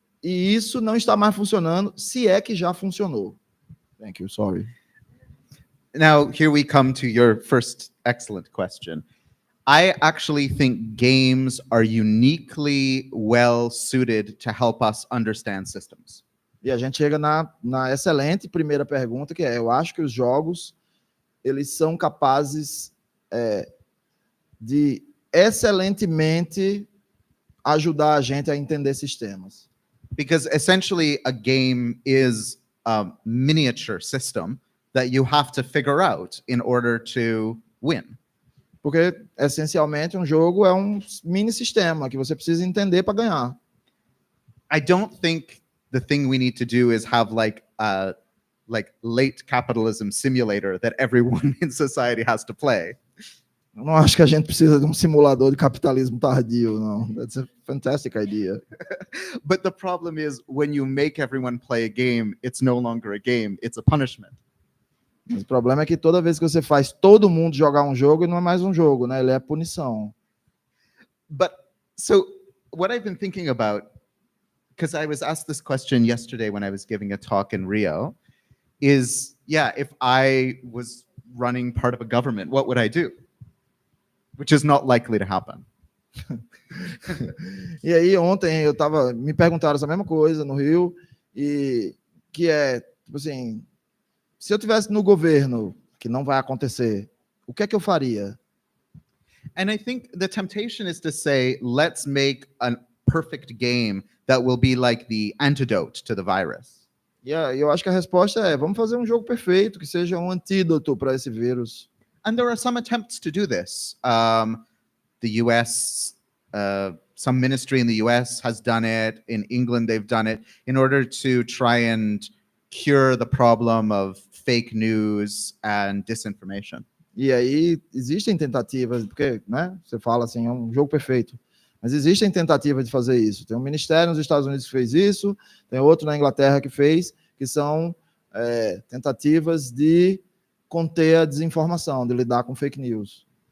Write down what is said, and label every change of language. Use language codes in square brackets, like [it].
[pt] E isso não está mais funcionando, se é que já funcionou. [en] Thank you, sorry. Now, here we come to your first excellent question. I actually think games are uniquely well suited to help us understand systems. [pt] E a gente chega na excelente primeira pergunta, que é, eu acho que os jogos, eles são capazes de excelentemente ajudar a gente a entender sistemas. [en] Because essentially, a game is a miniature system that you have to figure out in order to win. [pt] Porque, essencialmente, um jogo é um mini sistema que você precisa entender para ganhar. [en] I don't think the thing we need to do is have like a late capitalism simulator that everyone in society has to play. [pt] Eu não acho que a gente precisa de um simulador de capitalismo tardio, não. [en] That's a fantastic idea. But the problem is when you make everyone play a game, it's no longer a game, it's a punishment. [pt] Mas o problema é que toda vez que você faz todo mundo jogar um jogo, ele não é mais um jogo, né? Ele é punição. [en] But so what I've been thinking about, because I was asked this question yesterday when I was giving a talk in Rio, is, yeah, if I was running part of a government, what would I do? Which is not likely to happen. [pt] E aí ontem me perguntaram essa mesma coisa no Rio, e que é, tipo assim, se eu tivesse no governo, que não vai acontecer, o que é que eu faria? [en] And I think the temptation is to say, let's make a perfect game that will be like the antidote to the virus. [pt] E eu acho que a resposta é, vamos fazer um jogo perfeito, que seja um antídoto para esse vírus. [en] And there are some attempts to do this. The US, some ministry in the US has done it. In England, they've done it in order to try and cure the problem of fake news and disinformation. [pt] E aí existem tentativas, porque, né, você fala assim, é um jogo perfeito, mas existem tentativas de fazer isso. Tem um ministério nos Estados Unidos que fez isso, tem outro na Inglaterra que fez, que são tentativas de conter a desinformação, de lidar com fake news.